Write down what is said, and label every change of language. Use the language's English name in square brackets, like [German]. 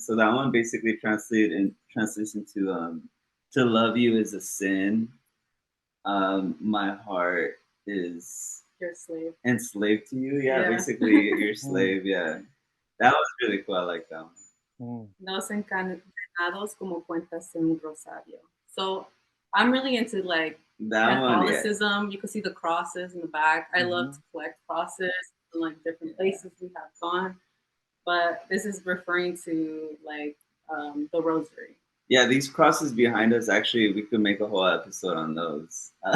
[English] So that one basically translates into to love you is a sin. My heart is your slave. Enslaved to you. Yeah. Basically your slave. Yeah. That was really cool. I like that one. [Spanish] Nos encadenados como cuentas en un rosario. [English] So I'm really into like Catholicism. One, you can see the crosses in the back. I love to collect crosses in like different places we have gone. but this is referring to like the rosary. Yeah, these crosses behind us, actually, we could make a whole episode on those.